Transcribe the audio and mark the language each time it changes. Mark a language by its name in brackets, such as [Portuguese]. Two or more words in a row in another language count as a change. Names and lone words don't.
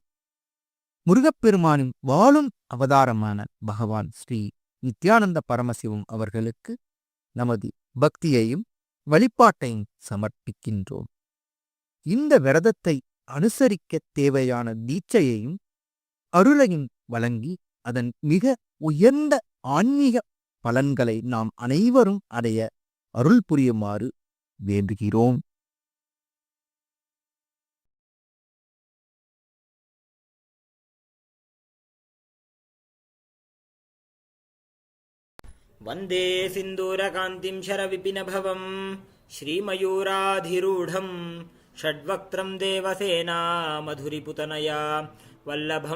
[Tamil] முருகப்பெருமானின் வாழும் அவதாரமான பகவான் ஸ்ரீ நித்யானந்த பரமசிவம் அவர்களுக்கு நமது பக்தியையும் வழிபாட்டையும் சமர்ப்பிக்கின்றோம். இந்த விரதத்தை அனுசரிக்க தேவையான தீட்சையையும் அருளையும் வழங்கி அதன் மிக உயர்ந்த ஆன்மீக பலன்களை நாம் அனைவரும் அடைய அருள் புரியுமாறு வேண்டுகிறோம். [Sanskrit] वन्दे सिन्दूरकान्तिं शरविपिनभवं श्रीमयूराधिरूढं षड्वक्त्रं देवसेना मधुरिपुतनया वल्लभं